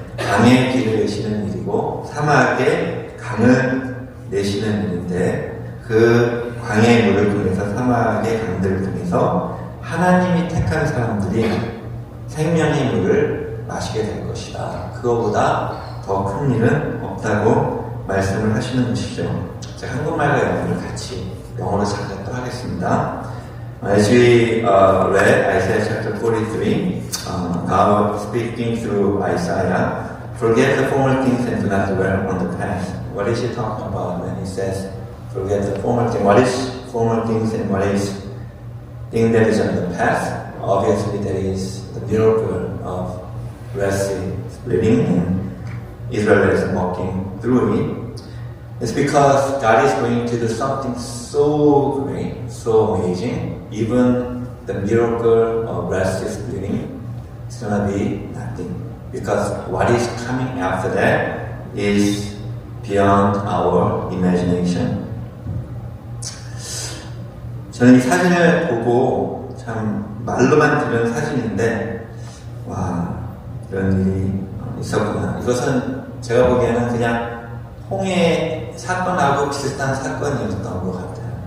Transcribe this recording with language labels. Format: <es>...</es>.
<ko>강의 길을 내시는 일이고 사막에 강을 내시는 일인데 그 광야의 물을 통해서 사막의 강들을 통해서 하나님이 택한 사람들이 생명의 물을 마시게 될 것이다. 그거보다 더 큰 일은 없다고 말씀을 하시는 것이죠. 제가 한국말과 영어를 같이 영어로 작성을 하겠습니다.</ko> <en>As we read Isaiah chapter 43, God speaking through Isaiah, forget the former things and do not dwell on the past. What is he talking about when he says, forget the former things? What is former things and what is thing that is on the past? Obviously, that is the miracle of Red Sea splitting and Israelites walking through it. It's because God is going to do something so great, so amazing. Even the miracle of Red Sea splitting is going to be nothing. Because what is coming after that is beyond our imagination.</en> <ko>저는 이 사진을 보고 참 말로만 들은 사진인데 와 이런 일이 있었구나. 이것은 제가 보기에는 그냥 홍해 사건하고 비슷한 사건이었던 것 같아요.</ko>